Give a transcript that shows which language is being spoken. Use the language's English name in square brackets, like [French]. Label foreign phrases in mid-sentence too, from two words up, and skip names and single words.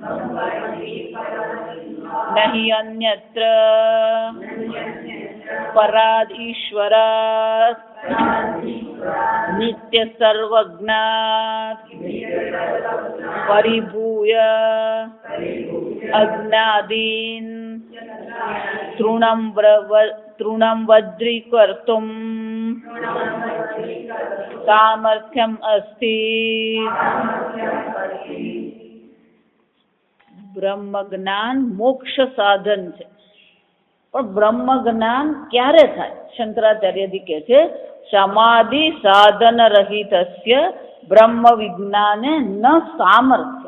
[Sanskrit] न हि अन्यत्र पराद् ईश्वरात् नित्य सर्वज्ञात् परिभूय अज्ञादीन् तृणं वज्रीकर्तुं सामर्थ्यम् अस्ति। [Gujarati] બ્રહ્મ જ્ઞાન મોક્ષ સાધન છે, પણ બ્રહ્મ જ્ઞાન ક્યારે થાય? શંકરાચાર્યજી કહે છે [Sanskrit] समाधि साधन रहितस्य ब्रह्म विज्ञाने न सामर्थ्य.